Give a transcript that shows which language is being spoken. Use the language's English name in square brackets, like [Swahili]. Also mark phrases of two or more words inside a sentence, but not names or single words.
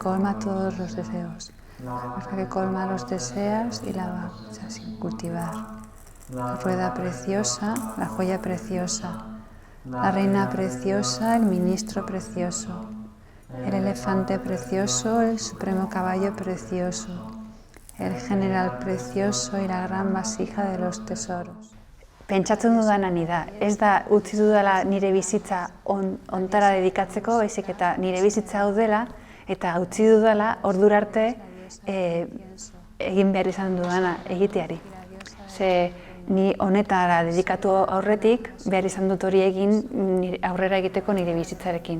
[Spanish] colma todos los deseos, la cosa que colma los deseos y la vaca sin cultivar, la rueda preciosa, la joya preciosa, la reina preciosa, el ministro precioso, el elefante precioso, el supremo caballo precioso, el general precioso y la gran vasija de los tesoros. [Basque] Pentsatzen dudana ni da, ez da utzi dudala nire bizitza ontara dedikatzeko, baizik eta nire bizitza hau dela, eta utzi dudala ordura arte egin behar izan dudana egiteari. Ze ni honetara dedikatu aurretik behar izan dut hori egin aurrera egiteko nire bizitzarekin.